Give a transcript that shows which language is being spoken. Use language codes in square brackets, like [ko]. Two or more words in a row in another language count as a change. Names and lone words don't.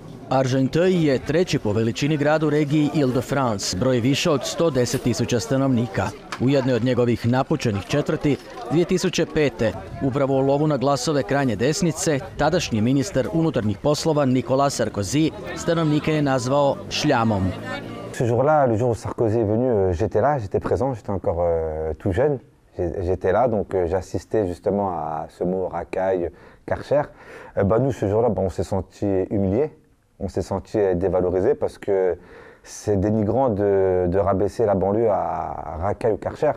[hr] Argenteuil je treći po veličini grad u regiji Ile-de-France, broji više od 110.000 stanovnika. U jednoj od njegovih napučenih četvrti, 2005. upravo u lovu na glasove krajnje desnice, tadašnji ministar unutarnjih poslova Nicolas Sarkozy stanovnike je nazvao šljamom. [fr] Ce jour-là, le jour où Sarkozy est venu, j'étais là, j'étais présent, j'étais encore tout jeune. J'étais là, donc j'assistais justement à ce mot racaille, Karcher. Nous, ce jour-là, on s'est senti humiliés, on s'est senti dévalorisés parce que c'est dénigrant de rabaisser la banlieue à racaille ou Karcher.